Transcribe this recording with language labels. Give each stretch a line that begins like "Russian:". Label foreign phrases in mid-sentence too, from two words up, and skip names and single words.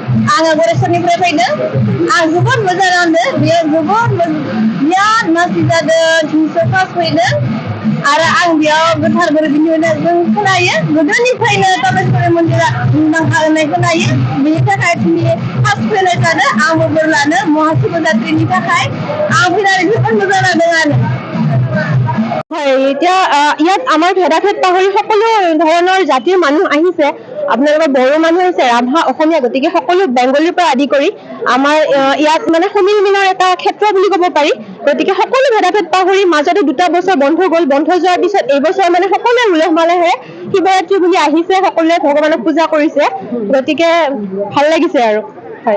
Bodo: आङो गरेस्वरनिफ्राय फैदों आं जोबोद मोजां नांदों बेयाव जोबोद बिराद मानसि जादों 200 फार्स्ट फैदों आरो आं बेयाव गोथार बोरबिनि जों खोनायो गोदोनिफ्रायनो कामेश्वरी मन्दिरा मुंदांखा होननाय खोनायो बेनि थाखाय दिनै फार्स्ट फैनाय जादों आंबो बोर लानो महाशिवरात्रिनि थाखाय आं फैनानै जोबोद मोजां नांदों आरो
Assamese: হয় এতিয়া ইয়াত আমাৰ ভেদাভেদ পাহৰি সকলো ধৰণৰ জাতিৰ মানুহ আহিছে আপোনালোকৰ বড়ো মানুহ আছে ৰাভা অসমীয়া গতিকে সকলো বেংগলীৰ পৰা আদি কৰি আমাৰ ইয়াত মানে সমিল মিলৰ এটা ক্ষেত্ৰ বুলি ক'ব পাৰি গতিকে সকলো ভেদাভেদ পাহৰি মাজতে 2 বছৰ বন্ধ গ'ল বন্ধ যোৱাৰ পিছত এই বছৰ মানে সকলোৱে উলহ মালহেৰে শিৱৰাত্ৰি বুলি আহিছে সকলোৱে ভগৱানক পূজা কৰিছে গতিকে ভাল লাগিছে আৰু হয়